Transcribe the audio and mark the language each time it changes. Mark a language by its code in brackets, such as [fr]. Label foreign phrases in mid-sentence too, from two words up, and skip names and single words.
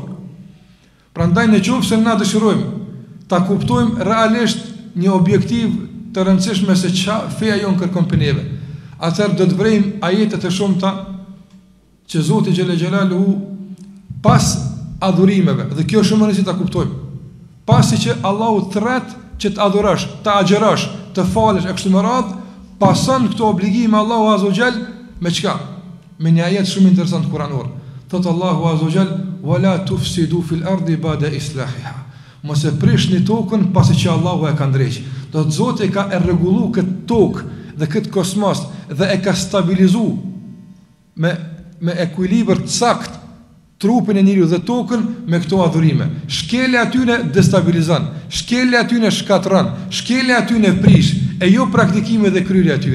[sq] Prandaj nëse na dëshirojmë ta kuptojmë realisht një objektiv të rëndësishme se çfarë feja jon kërkon për neve, atëherë do të vrejmë ajete të shumta që Zoti [ar] جل جلاله [sq] pas adhurimeve, dhe kjo është shumë e rëndësishme ta kuptojmë. Pasi që Allahu thret që të adhurosh, të agjërosh, të falësh e kështu me radhë, pason këto obligime Allahu [ar] عز وجل [sq] me çka? Me një ajet shumë interesant kuranor. Thot Allahu [ar] عز وجل: "ولا تفسدوا في الأرض بعد إصلاحها." [sq] Mos e prishni tokën pasi që Allahu e ka ndreq. Do të Zoti ka e rregulluar këtë tokë dhe këtë kosmos dhe e ka stabilizuar me ekuilibër të saktë trupin e njeriu dhe tokën me këto adhurime. Shkelja atyne destabilizon, shkelja atyne shkatron, shkelja atyne prish, e jo praktikime dhe kryerja atyne.